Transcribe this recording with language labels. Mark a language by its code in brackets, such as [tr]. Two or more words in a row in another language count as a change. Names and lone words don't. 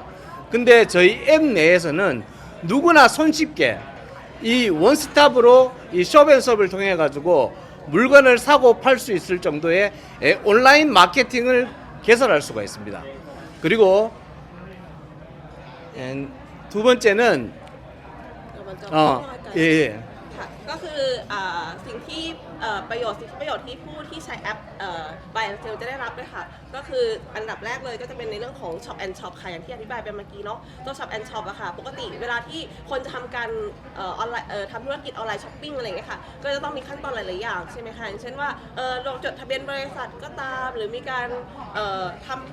[ko] 근데 저희 앱 내에서는 누구나 손쉽게 이 원스톱으로 이 숍앤숍을 통해 가지고 물건을 사고 팔 수 있을 정도의 온라인 마케팅을 개설할 수가 있습니다. 그리고 두 번째는 예. [th] ค่ะก็คือสิ่งที่ประโยชน์ที่ผู้ที่ใช้แอป Buy and Sell จะได้รับด้วยค่ะก็คืออันดับแรกเลยก็จะเป็นในเรื่องของ Shop and Shop ค่ะอย่างที่อธิบายไปเมื่อกี้เนาะตัว Shop and Shop อะค่ะปกติเวลาที่คน จะทำการออนไลน์ทำธุรกิจออนไลน์ช้อปปิ้งอะไรอย่างเงี้ยค่ะก็จะต้องมีขั้นตอนหลายๆอย่างใช่ไหมคะอย่างเช่นว่าลงจดทะเบียนบริษัทก็ตามหรือมีการทำแอ